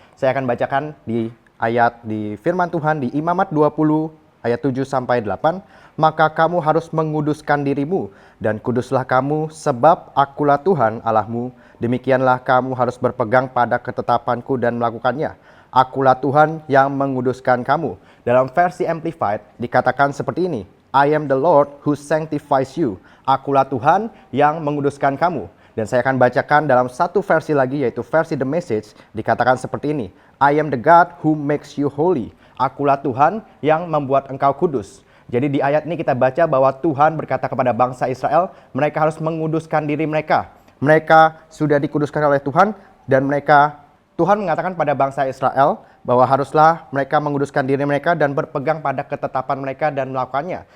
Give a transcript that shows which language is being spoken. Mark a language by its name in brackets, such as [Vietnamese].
[Indonesian] Saya akan bacakan di ayat di firman Tuhan di Imamat 20 ayat 7 sampai 8. Maka kamu harus menguduskan dirimu dan kuduslah kamu sebab akulah Tuhan Allahmu. Demikianlah kamu harus berpegang pada ketetapanku dan melakukannya. Akulah Tuhan yang menguduskan kamu. Dalam versi Amplified dikatakan seperti ini. [English] I am the Lord who sanctifies you. [Indonesian] Akulah Tuhan yang menguduskan kamu. Dan saya akan bacakan dalam satu versi lagi, yaitu versi The Message, dikatakan seperti ini. [English] I am the God who makes you holy. [Indonesian] Akulah Tuhan yang membuat engkau kudus. Jadi di ayat ini kita baca bahwa Tuhan berkata kepada bangsa Israel, mereka harus menguduskan diri mereka. Mereka sudah dikuduskan oleh Tuhan, dan Tuhan mengatakan pada bangsa Israel bahwa haruslah mereka menguduskan diri mereka dan berpegang pada ketetapan mereka dan melakukannya.